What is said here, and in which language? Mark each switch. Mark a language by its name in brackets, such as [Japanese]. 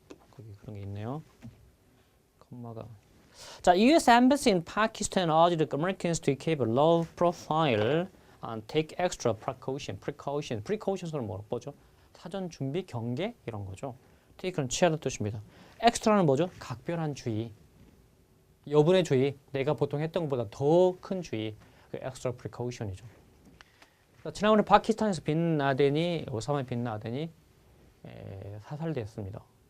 [Korean] 거기 그런 게 있네요. 콤마가. 자, U.S. [English] Embassy in Pakistan urged Americans to keep a low profile and take extra precautions는 [Korean] 뭐죠? 사전 준비, 경계 이런 거죠. take는 취하다 뜻입니다. extra는 뭐죠? 각별한 주의. 여분의 주의, 내가 보통 했던 것보다 더 큰 주의, 그 extra precaution이죠. 지난번에 파키스탄에서 오사마 빈 라덴이 사살됐습니다.